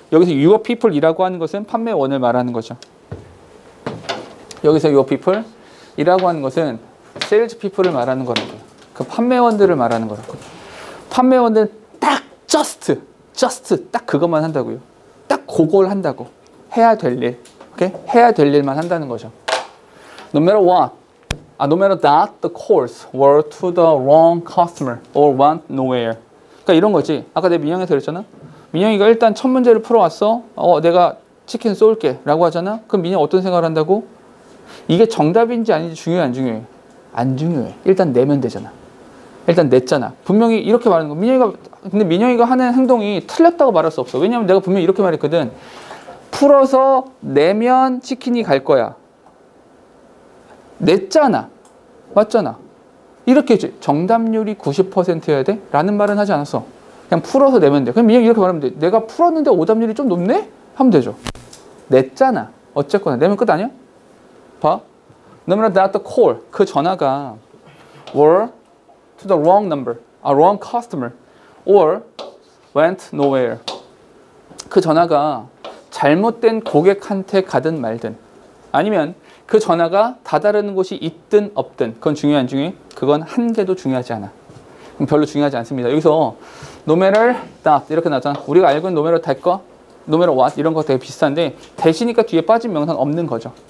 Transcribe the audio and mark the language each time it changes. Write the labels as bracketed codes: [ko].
[ko] 여기서 [en] your people [ko] 이라고 하는 것은 판매원을 말하는 거죠. 여기서 your people 이라고 하는 것은 [en] sales people [ko] 을 말하는 거라고요. 그 판매원들을 말하는 거라고요. 판매원들은 딱 just 딱 그것만 한다고요. 딱 그걸 한다고. 해야 될 일. 오케이? 해야 될 일만 한다는 거죠. [en] No matter what. No matter that the calls were to the wrong customer or went nowhere. [ko] 그러니까 이런 거지. 아까 내가 민영한테 그랬잖아. 민영이가 일단 첫 문제를 풀어왔어. 내가 치킨 쏠게 라고 하잖아. 그럼 민영이 어떤 생각을 한다고? 이게 정답인지 아닌지 중요해 안 중요해? 안 중요해. 일단 내면 되잖아. 일단 냈잖아. 분명히 이렇게 말하는 거. 근데 민영이가 하는 행동이 틀렸다고 말할 수 없어. 왜냐면 내가 분명히 이렇게 말했거든. 풀어서 내면 치킨이 갈 거야. 냈잖아. 맞잖아. 이렇게 정답률이 90%여야 돼? 라는 말은 하지 않았어. 그냥 풀어서 내면 돼. 그럼 이렇게 말하면 돼. 내가 풀었는데 오답률이 좀 높네? 하면 되죠. 냈잖아. 어쨌거나 내면 끝 아니야? 봐. [en] No matter that the call, [ko] 그 전화가 [en] were to the wrong number, wrong customer, or went nowhere. [ko] 그 전화가 잘못된 고객한테 가든 말든, 아니면 그 전화가 다다르는 곳이 있든 없든, 그건 중요해 안 중요해? 그건 한 개도 중요하지 않아. 그럼 별로 중요하지 않습니다. 여기서 no matter that 이렇게 나왔잖아. 우리가 알고 있는 no matter that 거, no matter what 이런 거 되게 비슷한데 대시니까 뒤에 빠진 명사는 없는 거죠.